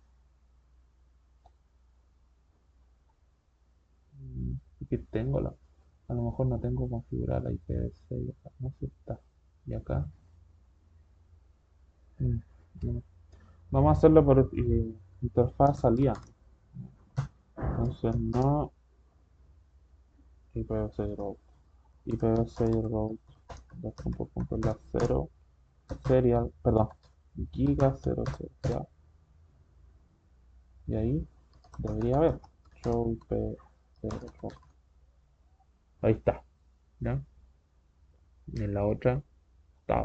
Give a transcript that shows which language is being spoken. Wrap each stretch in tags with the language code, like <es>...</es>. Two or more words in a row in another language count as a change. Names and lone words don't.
<es>Que tengo a lo mejor no tengo configurada la IPv6. No sé si está. Y acá. mm, no. Vamos a hacerlo por interfaz salida. Entonces no IPv6 route. IPv6 route. Dos puntos, la 0. Serial, perdón. Giga 00. Ya. Y ahí debería haber.</es> <en>Show IP0 route.</en> <es>Ahí está. ¿Ya? Y en la otra está.</es>